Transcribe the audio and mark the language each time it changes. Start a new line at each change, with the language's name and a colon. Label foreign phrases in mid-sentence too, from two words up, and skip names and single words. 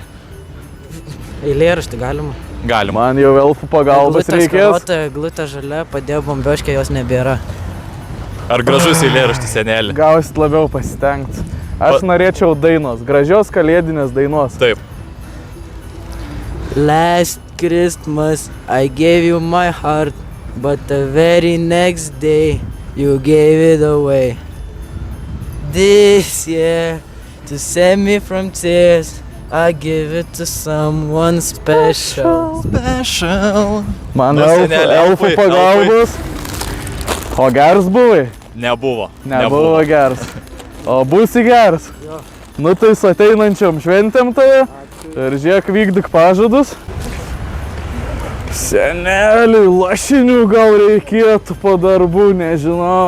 Lithuanian: Eilėraštį galima. Galima. Man jau elfų pagalbos reikės. Glutė žalia, padėjo bombioškė, jos nebėra. Ar gražus eilėraštis senelį? Gausit labiau pasitengt. Aš norėčiau dainos. Gražios kalėdinės dainos. Taip.
English: Last Christmas I gave you my heart, but the very next day you gave it away. This year, to save me from tears, I give it to someone special.
Lithuanian: Man Nu, seneli, elfų pagalbos. O geras buvai? Nebuvo. Nebuvo geras. O būsi geras? Jo. Nu tai su ateinančiom šventėm tave. Ir žiūrėk, vykdyk pažadus. Seneliui, lašinių gal reikėtų po darbų, nežinau.